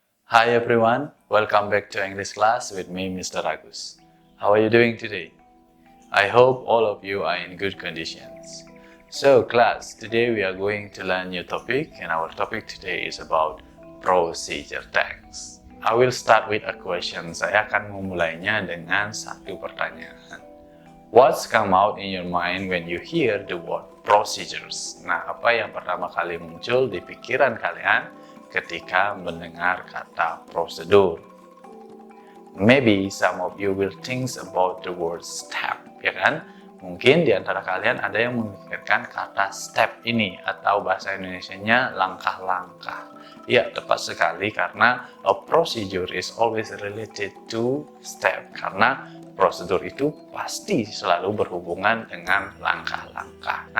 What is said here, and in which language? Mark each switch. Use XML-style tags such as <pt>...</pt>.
<en>Hi everyone, welcome back to English class with me, Mr. Agus. How are you doing today? I hope all of you are in good conditions. So class, today we are going to learn new topic, and our topic today is about procedure text. I will start with a question.</en> <id>Saya akan memulainya dengan satu pertanyaan.</id> <en>What's come out in your mind when you hear the word procedures?</en> <id>Nah, apa yang pertama kali muncul di pikiran kalian ketika mendengar kata prosedur?</id> <en>Maybe some of you will think about the word step,</en> <id>ya kan? Mungkin di antara kalian ada yang memikirkan kata step ini, atau bahasa Indonesianya langkah-langkah. Ya, tepat sekali, karena</id> <en>a procedure is always related to step,</en> <id>karena prosedur itu pasti selalu berhubungan dengan langkah-langkah.</id>